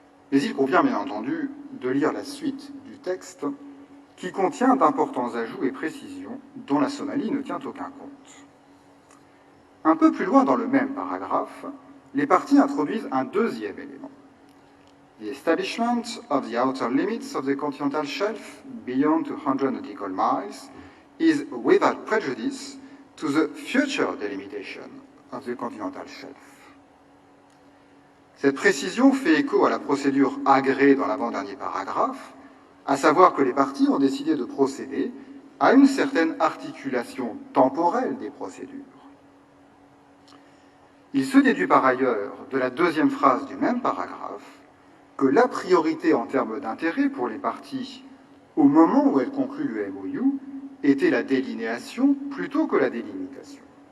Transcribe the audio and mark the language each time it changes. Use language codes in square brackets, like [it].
[fr] Mais il convient bien entendu de lire la suite du texte qui contient d'importants ajouts et précisions dont la Somalie ne tient aucun compte. Un peu plus loin dans le même paragraphe, les parties introduisent un deuxième élément. [en] The establishment of the outer limits of the continental shelf beyond 200 nautical miles is without prejudice to the future delimitation of the continental shelf. [fr] Cette précision fait écho à la procédure agréée dans l'avant-dernier paragraphe, à savoir que les parties ont décidé de procéder à une certaine articulation temporelle des procédures. Il se déduit par ailleurs de la deuxième phrase du même paragraphe que la priorité en termes d'intérêt pour les parties au moment où elles concluent le MOU était la délinéation plutôt que la délimitation.